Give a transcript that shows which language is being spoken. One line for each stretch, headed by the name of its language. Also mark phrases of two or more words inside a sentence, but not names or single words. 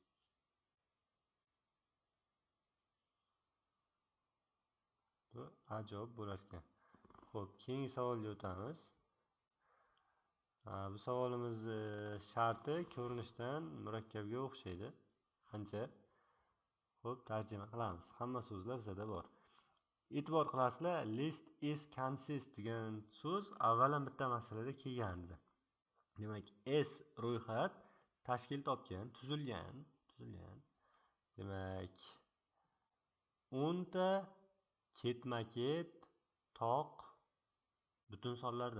Uzbek: Bu A javob bo'lar ekan. Xo'p, keyingi savolga o'tamiz. Bu savolimiz sharti ko'rinishdan murakkabga o'xshaydi. Qancha? Xo'p, tarjima qilamiz. Hamma so'zlar bizada bor. E'tibor qilasizlar,
English: list is consist
Uzbek: degan so'z avvalan bitta masalada kelgandi. Demak, S ro'yxat tashkil topgan, tuzilgan. Demak, 10 ta ketma-ket toq butun sonlardan.